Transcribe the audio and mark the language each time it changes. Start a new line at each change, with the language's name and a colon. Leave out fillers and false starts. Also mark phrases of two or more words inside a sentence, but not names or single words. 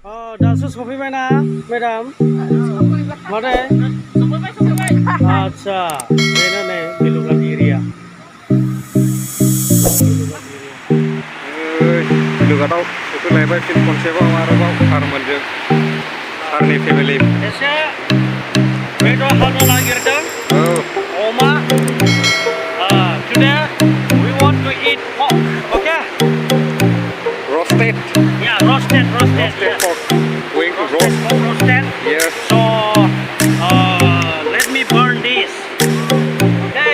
Bodo: दासो सफैबायना मेडाम माथो आदसा बेनो नै बेलुघाट एरिया बेलुघाटआव सफैलायबाय फिन खनसेबाव आरोबाव सारमोनजों सारनि फेमिलि एसे बेदर हानो नागिरदों अमा
English: today we want to eat pork okay roasted roasted yes. Pork going to roasted yes so let me burn this okay